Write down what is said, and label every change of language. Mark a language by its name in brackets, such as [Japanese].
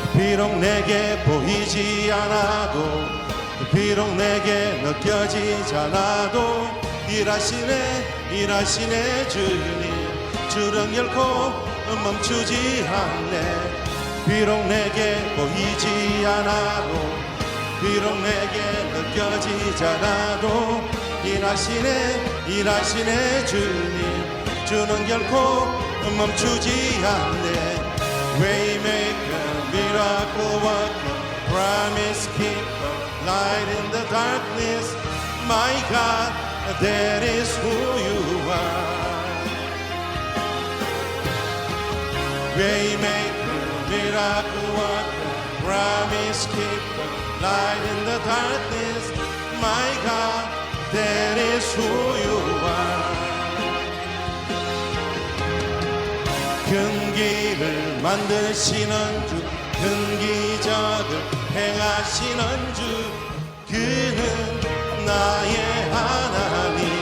[Korean] 비록 내게 보이지 않아도, 비록 내게 느껴지지 않아도 일하시네, 일하시네 주는 결코 멈추지 않네. 비록 내게 보이지 않아도, 비록 내게 느껴지지 않아도 일하시네, 일하시네 주는 결코 멈추지 않네. [English] Waymaker, miracle worker, promise keeper, light in the darkness. My God, that is who you are. Waymaker, miracle worker, promise keeper, light in the darkness. My God, that is who you are. [Korean] 큰 길을 만드시는 주, 큰 기적을 행하시는 주, 그는 나의 하나님.